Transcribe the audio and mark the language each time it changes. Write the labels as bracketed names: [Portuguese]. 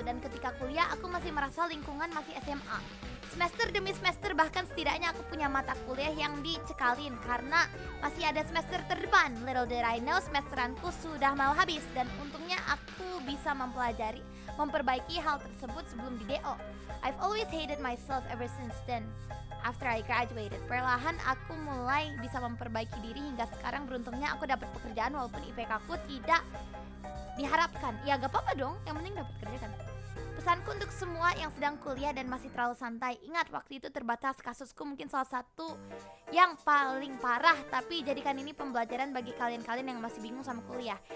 [Indonesian] Dan ketika kuliah aku masih merasa lingkungan masih SMA. Semester demi semester, bahkan setidaknya aku punya mata kuliah yang dicekalin karena masih ada semester terdepan. [English] Little did I know, [Indonesian] semesteranku sudah mau habis. Dan untungnya aku bisa memperbaiki hal tersebut sebelum di DO. [English] I've always hated myself ever since then. After I graduated, [Indonesian] perlahan aku mulai bisa memperbaiki diri hingga sekarang beruntungnya aku dapat pekerjaan walaupun IPK aku tidak diharapkan. Ya gak apa-apa dong, yang penting dapat kerja kan. Pesanku untuk semua yang sedang kuliah dan masih terlalu santai, ingat waktu itu terbatas, kasusku mungkin salah satu yang paling parah, tapi jadikan ini pembelajaran bagi kalian-kalian yang masih bingung sama kuliah.